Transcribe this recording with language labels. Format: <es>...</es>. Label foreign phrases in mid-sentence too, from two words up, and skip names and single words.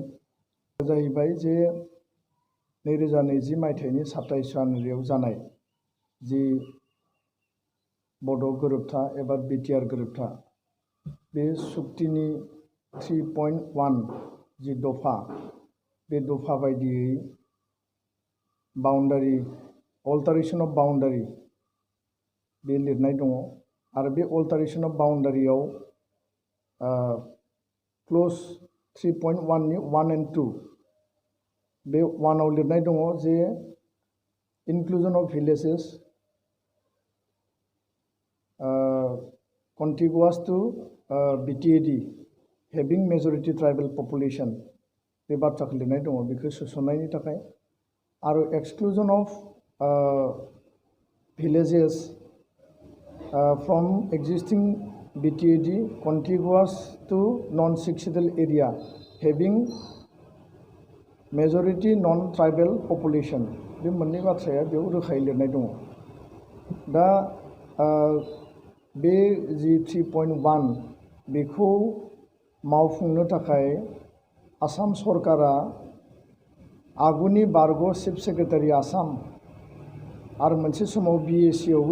<brx>जाहैबाय जे 2020 मायथाइनि 27 जानुवारियाव जानाय जि बड' गोरोबथा एबा बिटिआर गोरोबथा, बे सुक्तिनि 3.1 जि दफा, बे दफा बायदियै</brx> <en>boundary alteration of boundary</en> <brx>बे लिरनाय दङ आरो बे</brx> <en>alteration of boundaryयाव</en> <brx>क्ल'ज 3.1 नि 1 and 2 बे 1 आव लिरनाय दङ जे</brx> <en>inclusion of villages contiguous to BTAD having majority tribal population</en> <brx>बे बाथ्राखौ लिरनाय दङ बेखौ सोसननायनि थाखाय आरो</brx> <en>exclusion of villages from existing BTAD contiguous to non-succeedal area having majority non-tribal population</en> <brx>बे मोननै बाथ्राया बेयाव रोखायै लिरनाय दङ। दा बे जि 3.1 बेखौ मावफुंनो थाखाय आसाम सरकारा आगुनि बारग'</brx> <en>chief secretary</en> <brx>आसाम आरो मोनसे समाव BAC आवबो</brx>